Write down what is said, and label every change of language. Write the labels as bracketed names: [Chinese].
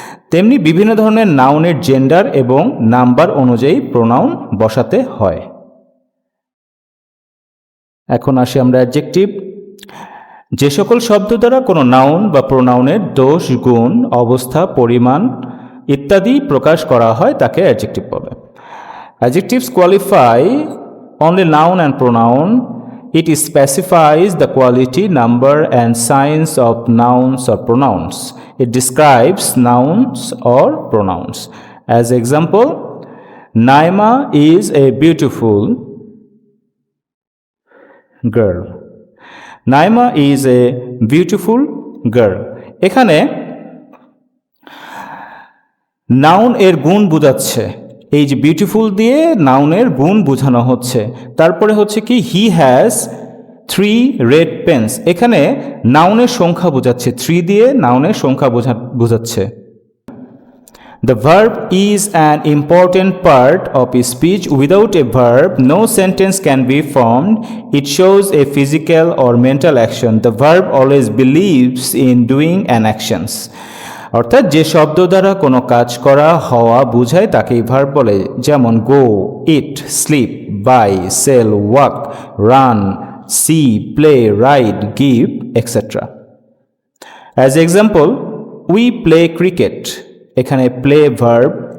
[Bangla] তেমনি বিভিন্ন ধরনের নাউনের জেন্ডার এবং নাম্বার অনুযায়ী প্রোনাউন বসাতে হয়। এখন আসি আমরা অ্যাডজেক্টিভ। যে সকল শব্দ দ্বারা কোনো নাউন বা প্রোনাউনের দোষ, গুণ, অবস্থা, পরিমাণ ইত্যাদি প্রকাশ করা হয় তাকে অ্যাডজেক্টিভ বলে। [English] Adjectives qualify only noun and pronoun. It specifies the quality, number, and signs of nouns or pronouns. It describes nouns or pronouns. As example, Naima is a beautiful girl. Naima is a beautiful girl. [Bangla] এখানে noun এর গুণ বোঝাচ্ছে, এই যে beautiful দিয়ে নাউনের গুণ বোঝানো হচ্ছে। তারপরে হচ্ছে কি, [English] He has 3 red pens. [Bangla] এখানে নাউনের সংখ্যা বোঝাচ্ছে, 3 দিয়ে নাউনের সংখ্যা বোঝাচ্ছে। [English] The verb is an important part of a speech. Without a verb, no sentence can be formed. It shows a physical or mental action. The verb always believes in doing an actions. [Bangla] অর্থাৎ যে শব্দ দ্বারা কোনো কাজ করা, হওয়া বোঝায় তাকেই ভার্ব বলে, যেমন গো, ইট, slip, by, sell, walk, run, C, play, ride, give, etcetera. [English] As example, we play cricket. [Bangla] এখানে [English] Play verb.